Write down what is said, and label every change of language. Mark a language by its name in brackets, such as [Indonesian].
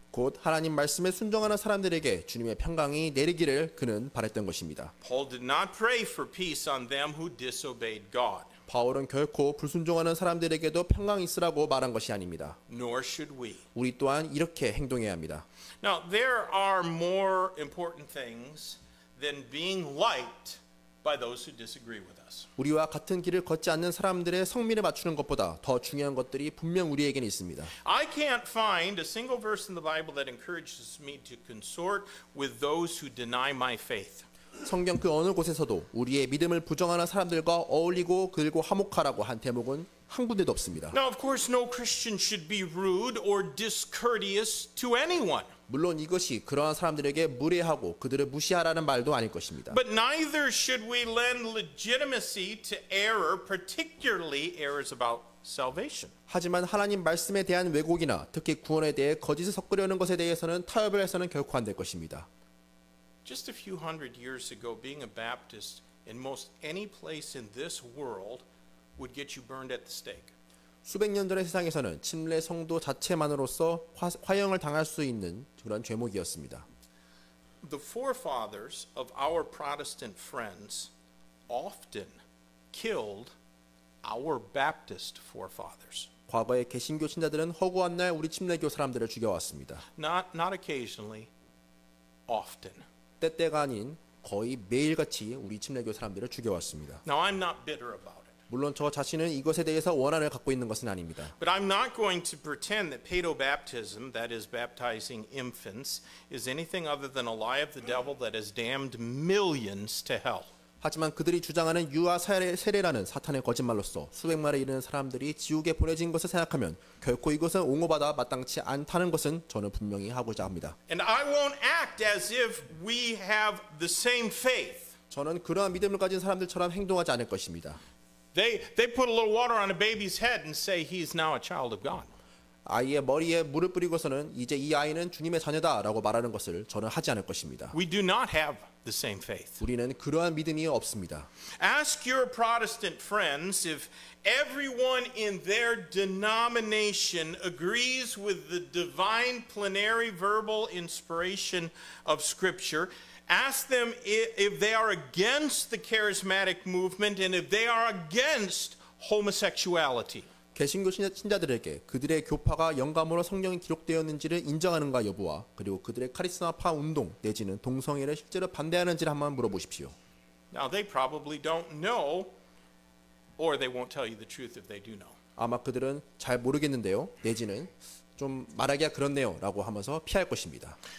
[Korean] 곧 하나님 말씀에 순종하는 사람들에게 주님의 평강이 내리기를 그는 바랬던 것입니다. [English] Paul did not pray for peace on them who disobeyed God. [Korean] 바울은 결코 불순종하는 사람들에게도 평강이 있으라고 말한 것이 아닙니다. [English] Nor should we. [Korean] 우리 또한 이렇게 행동해야 합니다. [English] Now, there are more important things than being liked by those who disagree with us. [Korean] 우리와 같은 길을 걷지 않는 사람들의 성미를 맞추는 것보다 더 중요한 것들이 분명 우리에게는 있습니다. [English] I can't find a single verse in the Bible that encourages me to consort with those who deny my faith. [Korean] 성경 그 어느 곳에서도 우리의 믿음을 부정하는 사람들과 어울리고 그들과 화목하라고 한 대목은 한 군데도 없습니다. [English] Now, of course, no Christian should be rude or discourteous to anyone. [Korean] 물론 이것이 그러한 사람들에게 무례하고 그들을 무시하라는 말도 아닐 것입니다. [English] But neither should we lend legitimacy to error, particularly errors about salvation. [Korean] 하지만 하나님 말씀에 대한 왜곡이나 특히 구원에 대해 거짓을 섞으려는 것에 대해서는 타협을 해서는 결코 안 될 것입니다. [English] Just a few hundred years ago, being a Baptist in most any place in this world would get you burned at the stake. [Korean] 수백 년 전의 세상에서는 침례 성도 자체만으로서 화형을 당할 수 있는 그런 죄목이었습니다. [English] The forefathers of our Protestant friends often killed our Baptist forefathers. [Korean] 과거의 개신교 신자들은 허구한 날 우리 침례교 사람들을 죽여왔습니다. [English] Not occasionally, often. [Korean] 때때가 아닌 거의 매일같이 우리 침례교 사람들을 죽여왔습니다. [English] Now, I'm not bitter about it. [Korean] 물론 저 자신은 이것에 대해서 원한을 갖고 있는 것은 아닙니다. [English] But I'm not going to pretend that paedobaptism, that is baptizing infants, is anything other than a lie of the devil that has damned millions to hell. [Korean] 하지만 그들이 주장하는 유아 세례라는 사탄의 거짓말로서 수백만에 이르는 사람들이 지옥에 보내진 것을 생각하면 결코 이것은 옹호받아 마땅치 않다는 것은 저는 분명히 하고자 합니다. [English] And I won't act as if we have the same faith. [Korean] 저는 그러한 믿음을 가진 사람들처럼 행동하지 않을 것입니다. [English] They put a little water on a baby's head and say he's now a child of God. [Korean] 아이의 머리에 물을 뿌리고서는 이제 이 아이는 주님의 자녀다라고 말하는 것을 저는 하지 않을 것입니다. [English] We do not have the same faith. [Korean] 우리는 그러한 믿음이 없습니다. [English] Ask your Protestant friends if everyone in their denomination agrees with the divine plenary verbal inspiration of Scripture. Ask them if they are against the charismatic movement and if they are against homosexuality. [Korean] 개신교 신자들에게 그들의 교파가 영감으로 성경에 기록되었는지를 인정하는가 여부와 그리고 그들의 카리스마파 운동 내지는 동성애를 실제로 반대하는지를 한번 물어보십시오. [English] Now they probably don't know, or they won't tell you the truth if they do know. [Korean] 아마 그들은 잘 모르겠는데요. 내지는 좀 말하기가 그렇네요 라고 하면서 피할 것입니다.